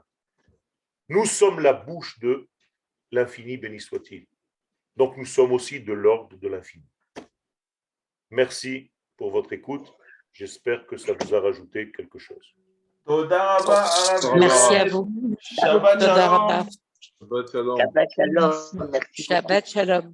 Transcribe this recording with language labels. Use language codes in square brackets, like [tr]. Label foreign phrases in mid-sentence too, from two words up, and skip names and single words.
[fr] Nous sommes la bouche de l'infini, béni soit-il. Donc nous sommes aussi de l'ordre de l'infini. Merci pour votre écoute. J'espère que ça vous a rajouté quelque chose. Merci à vous. [he] Shabbat Toda shalom. rabba. שבת שלום. שבת שלום. [fr] Merci beaucoup. [he] שבת שלום.